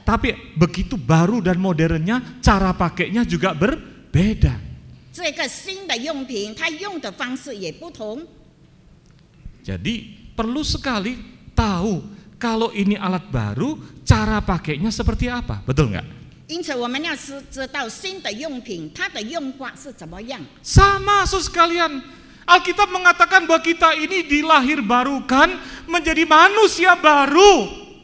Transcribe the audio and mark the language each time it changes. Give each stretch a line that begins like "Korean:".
Indonesian: Tapi begitu baru dan modernnya, cara pakainya juga berbeda.
Chinese: 这个新的用品，它用的方式也不同。
Indonesian: Jadi perlu sekali tahu kalau ini alat baru, cara pakainya seperti apa, betul nggak?
Chinese: 因此我们要知道新的用品它的用法是怎么样。
Indonesian: Sama so sekalian. Alkitab mengatakan bahwa kita ini dilahirbarukan menjadi manusia baru.